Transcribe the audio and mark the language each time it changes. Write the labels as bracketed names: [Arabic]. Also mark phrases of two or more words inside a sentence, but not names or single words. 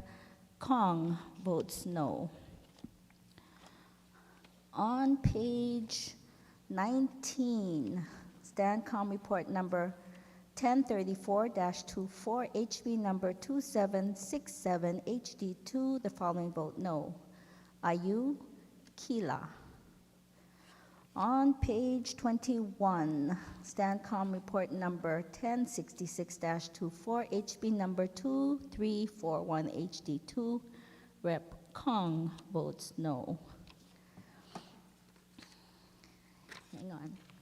[English] Kong votes no. On page 19, STANCOM report number 1034-24, HB number 2767, HD2, the following vote no. Ayu Kila. On page 21, STANCOM report number 1066-24, HB number 2341, HD2, Rep. Kong votes no. Hang on.